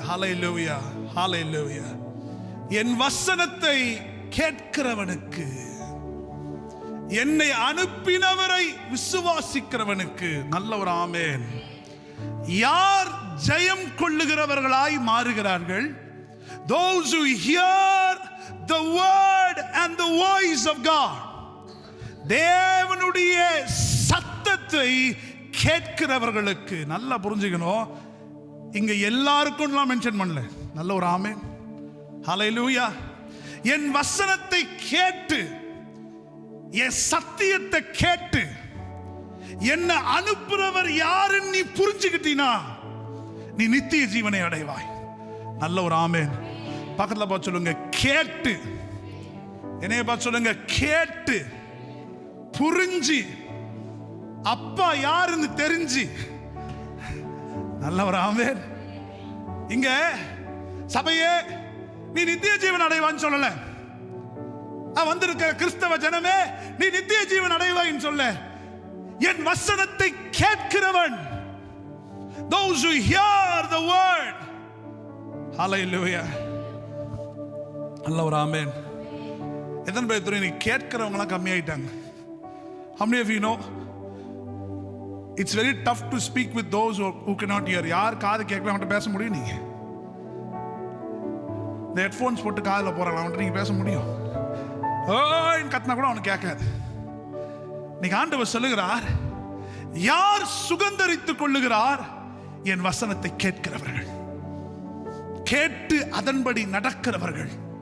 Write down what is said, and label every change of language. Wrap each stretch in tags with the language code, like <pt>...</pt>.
<ta>ஹல்லேலூயா, ஹல்லேலூயா. என் வசனத்தை கேட்கிறவனுக்கு, என்னை அனுப்பினவரை விசுவாசிக்கிறவனுக்கு. நல்ல ஒரு ஆமென். யார் ஜெயம் கொள்ளுகிறவர்களாய் மாறுகிறார்கள்?</ta> <en>Those who hear the word and the voice of God.</en> <ta>தேவனுடைய சத்தத்தை கேட்கிறவர்களுக்கு. நல்லா புரிஞ்சுக்கணும், இங்க எல்லாருக்கும் நான் மென்ஷன் பண்ணல. நல்ல ஒரு ஆமென், ஹல்லேலூயா. என் வசனத்தை கேட்டு, என் சத்தியத்தை கேட்டு, என்ன அனுப்புறவர் யாருன்னு நீ புரிஞ்சுக்கிட்டீனா நீ நித்திய ஜீவனை அடைவாய். நல்ல ஒரு ஆமென். பக்கத்தில் பார்த்து சொல்லுங்க, கேட்டு. என்னைய பார்த்து சொல்லுங்க, கேட்டு புரிஞ்சு அப்பா யாருன்னு தெரிஞ்சு. நல்ல ஒரு ஆமென். இங்க சபையே நீ நித்திய ஜீவன் அடைவான்னு சொல்லல. வந்திருக்கிற கிறிஸ்தவ ஜனமே நீ நித்திய ஜீவன் அடைவாயின்னு சொல்ல. என் வசனத்தை கேட்கிறவன்,</ta> <en>those who hear the word,</en> <ta>hallelujah. நல்ல ஒரு ஆமென். எத்தனை பேர் தெரியும், நீ கேட்கிறவங்களாம் கம்மியாயிட்டாங்க?</ta> <en>How many of you know it's very tough to speak with those who cannot hear?</en> <ta>யார் காது கேட்கல அவன்கிட்ட பேச முடியும்? நீங்க இந்த ஹெட்ஃபோன்ஸ் போட்டு காதில் போறாங்க, அவன்கிட்ட நீங்க பேச முடியும்? ஓன்னு கத்தினா கூட அவனுக்கு கேட்காது. நீங்க ஆண்டவர் சொல்லுகிறார், யார் சுகந்தரித்துக் கொள்ளுகிறார்? என் வசனத்தை கேட்கிறவர்கள், கேட்டு அதன்படி நடக்கிறவர்கள்.</ta>